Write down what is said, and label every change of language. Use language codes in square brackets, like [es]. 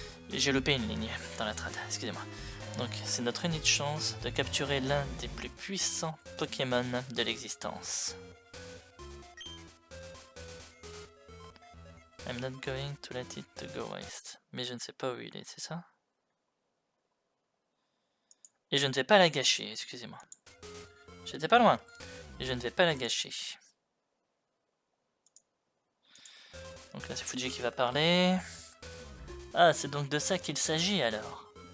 [fr] J'ai loupé une ligne dans la trad, excusez-moi. Donc, c'est notre unique chance de capturer l'un des plus puissants Pokémon de l'existence. [en] I'm not going to let it go waste. [fr] Mais je ne sais pas où il est, c'est ça? Et je ne vais pas la gâcher, excusez-moi. J'étais pas loin. Et je ne vais pas la gâcher. Donc là, c'est Fuji qui va parler. Ah, c'est donc de ça qu'il s'agit alors.